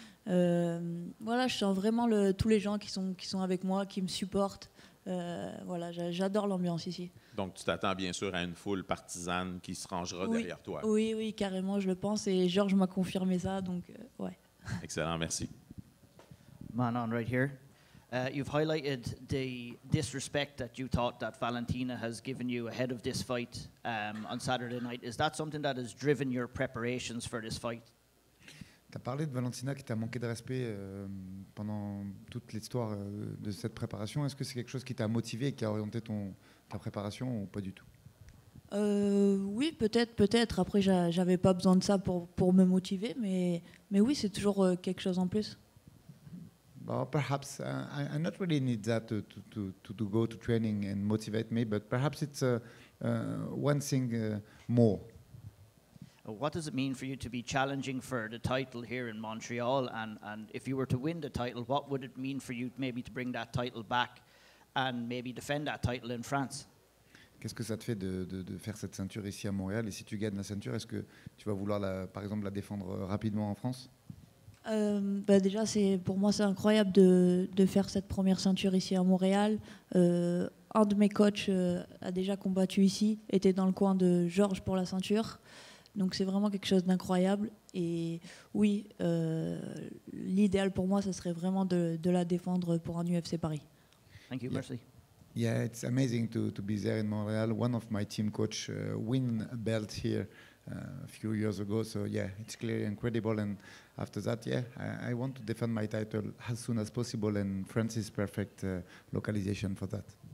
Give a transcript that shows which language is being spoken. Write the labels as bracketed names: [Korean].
[French] Voilà, je sens vraiment tous les gens qui sont avec moi, qui me supportent. Voilà, j'adore l'ambiance ici. Donc, tu t'attends bien sûr à une foule partisane qui se rangera derrière toi. Oui, carrément, je le pense. Et Georges m'a confirmé ça, donc ouais. Excellent, merci. [English] Manon, right here. You've highlighted the disrespect that you thought that Valentina has given you ahead of this fight on Saturday night. Is that something that has driven your preparations for this fight? [French] Tu as parlé de Valentina qui t'a manqué de respect pendant toute l'histoire de cette préparation. Est-ce que c'est quelque chose qui t'a motivé et qui a orienté ta préparation ou pas du tout? Oui, peut-être. Après, j'avais pas besoin de ça pour me motiver, mais oui, c'est toujours quelque chose en plus. [English] Well, perhaps I not really need that to go to training and motivate me, but perhaps it's one thing more. What does it mean for you to be challenging for the title here in Montreal? And if you were to win the title, what would it mean for you maybe to bring that title back and maybe defend that title in France? [French] Qu'est-ce que ça te fait de faire cette ceinture ici à Montréal? Et si tu gagnes la ceinture, est-ce que tu vas vouloir, par exemple, la défendre rapidement en France? Déjà, pour moi, c'est incroyable de faire cette première ceinture ici à Montréal. Un de mes coachs a déjà combattu ici, était dans le coin de Georges pour la ceinture. Donc c'est vraiment quelque chose d'incroyable. Et oui, l'idéal pour moi, ce serait vraiment de la défendre pour un UFC Paris. [English] Thank you, [French] merci. [English] Yeah, it's amazing to be there in Montreal. One of my team coach win a belt here a few years ago. So yeah, it's clearly incredible. And after that, yeah, I want to defend my title as soon as possible. And France is perfect localization for that.